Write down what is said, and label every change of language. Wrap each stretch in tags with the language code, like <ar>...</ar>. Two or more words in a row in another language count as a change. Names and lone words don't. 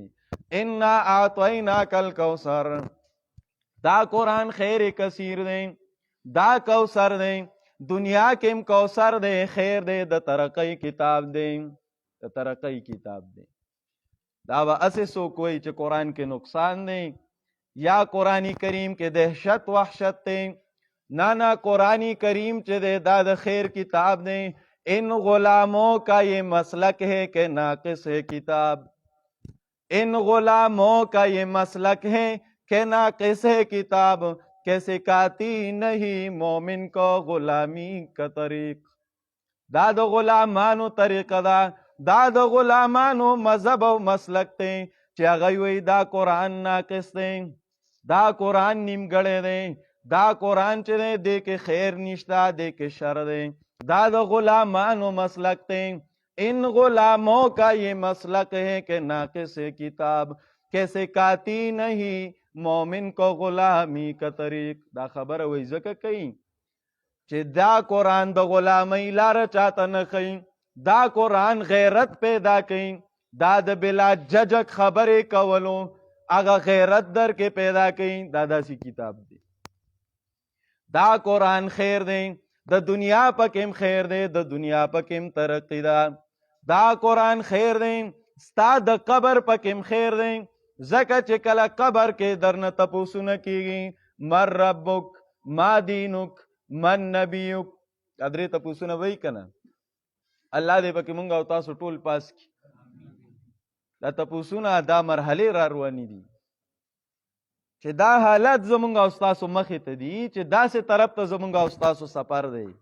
<ar>انا اعطیناک الکوثر،</ar> <ps>دا قرآن خیر کثیر دی، دا کوثر دی، دنیا کې هم کوثر دی، خیر دی، د ترقی کتاب دی، د ترقی کتاب دی. دا به اسې څوک وایي چې قرآن کې نقصان دی یا قرآن کریم کې دهشت وحشت دی. نه نه، قرآن کریم چې دی دا د خیر کتاب دی.</ps> <ur>ان غلاموں کا یہ مسلک ہے کہ ناقص ہے کتاب، ان غلاموں کا یہ مسلک ہے کہ ناقص ہے کتاب، کیسے کاتی نہیں مومن کو غلامی کا طریق.</ur> <ps>دا د غلامانو طریقه ده، دا د غلامانو مذهب او مسلک دی چې هغه وایي دا قرآن ناقص دی، دا قرآن نیمګړی دی، دا قرآن چې دی دې کې خیر نشته، دې کې شر دی. دا د غلامانو مسلک دی.</ps> <ur>ان غلاموں کا یہ مسلک ہے کہ ناقص ہے کتاب، کیسے کاتی نہیں مومن کو غلامی کا طریق.</ur> <ps>دا خبره وایي ځکه کوي چې دا قرآن د غلامۍ لاره چاته نه ښیي، دا قرآن غیرت پیدا کوي، دا د بلا ججک خبرې کولو هغه غیرت در کې پیدا کوي. دا داسې کتاب دی. دا قرآن خیر دی، د دنیا پکې خیر دی، د دنیا پکې ترقی ده. دا قرآن خیر دی، ستا د قبر پکې خیر دی، ځکه چې کله قبر کې درنه تپوسونه کېږي</ps> <ar>من ربک، ما دینک، من نبیک،</ar> <ps>دا درې تپوسونه وایي که نه؟ الله دې پکې مونږ او تاسو ټول پاس کړي. دا تپوسونه دا مرحلې را روانې دي چې دا حالت زمونږ او ستاسو مخې ته دي چې داسې طرف ته زمونږ او ستاسو سفر دی.</ps>